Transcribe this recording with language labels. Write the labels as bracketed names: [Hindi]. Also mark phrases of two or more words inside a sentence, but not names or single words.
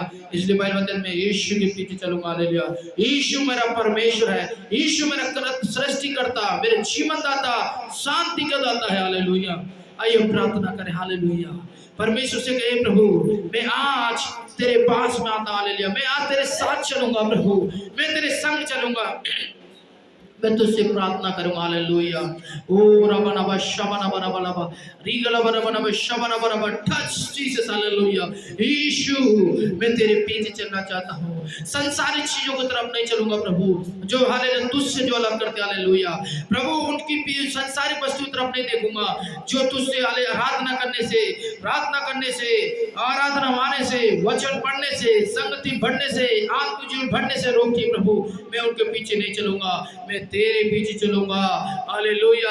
[Hindi] इसलिए बाइबल में यीशु के पीछे चलूंगा, हालेलुया। यीशु मेरा परमेश्वर है, यीशु मेरा सृष्टिकर्ता, मेरे जीवन दाता, शांति का दाता है, हालेलुया। आइए प्रार्थना करें, हालेलुया। परमेश्वर से कहे, प्रभु मैं आज तेरे पास में आता, हालेलुया। मैं आज तेरे साथ चलूंगा, प्रभु मैं तेरे संग चलूंगा, मैं तुझसे प्रार्थना करूंगा, हालेलुया। ओ रबना बशबना बरबलबा रीगला बरबना बशबना बरब, [English] Touch Jesus, हालेलुया। [Hindi] यीशु मैं तेरे पीछे चलना चाहता हूँ, संसारिक चीजों की तरफ नहीं चलूंगा, प्रभु जो हालेलुया तुझसे जो अलग करते, हालेलुया। प्रभु उनकी संसारिक वस्तु की तरफ नहीं देखूंगा, जो तुझसे आराधना करने से, प्रार्थना करने से, आराधना माने से, वचन पढ़ने से, संगति बढ़ने से, आत्मजीवन बढ़ने से रोकती, प्रभु मैं उनके पीछे नहीं चलूंगा, मैं तेरे पीछे चलूंगा, हालेलुया।